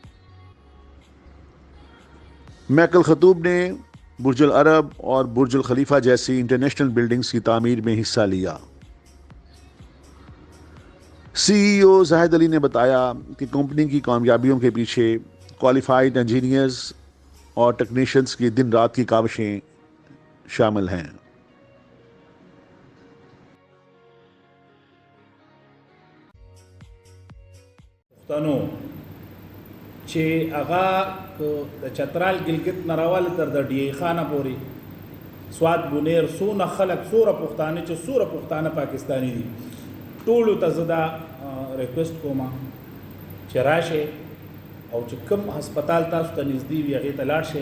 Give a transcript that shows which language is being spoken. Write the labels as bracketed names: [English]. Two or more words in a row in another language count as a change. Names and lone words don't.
[Urdu] میک الخطوب نے برج العرب اور برج الخلیفہ جیسی انٹرنیشنل بلڈنگز کی تعمیر میں حصہ لیا۔ سی ای او زاہد علی نے بتایا کہ کمپنی کی کامیابیوں کے پیچھے کوالیفائڈ انجینئرز اور ٹیکنیشینز کی دن رات کی کاوشیں شامل ہیں۔ [Pashto] پښتنو چې هغه د چترال ګلګت نه راواله تر د ډی خانه پورې سواد بونیر څونه خلک څوره پښتانه چې څوره پښتانه پاکستاني دي ټولو ته زه دا ریکویسټ کوم چې راشئ او چې کوم هسپتال تاسو ته نږدې وي هغې ته لاړ شئ.